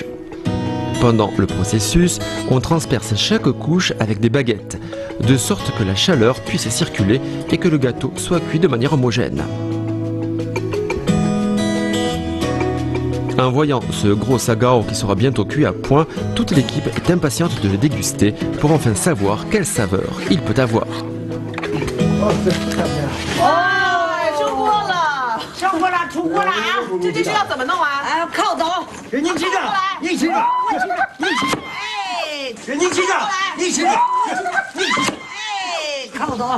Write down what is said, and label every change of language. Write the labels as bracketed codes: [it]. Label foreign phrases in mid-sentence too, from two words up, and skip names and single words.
[fr] Pendant le processus, on transperce chaque couche avec des baguettes, de sorte que la chaleur puisse circuler et que le gâteau soit cuit de manière homogène. En voyant ce gros sagao qui sera bientôt cuit à point, toute l'équipe est impatiente de le déguster pour enfin savoir quelle saveur il peut avoir. [zh] 出锅了啊！这要怎么弄啊？靠刀，人家起着，你起着，哎，人家起着，你起着，哎，靠刀，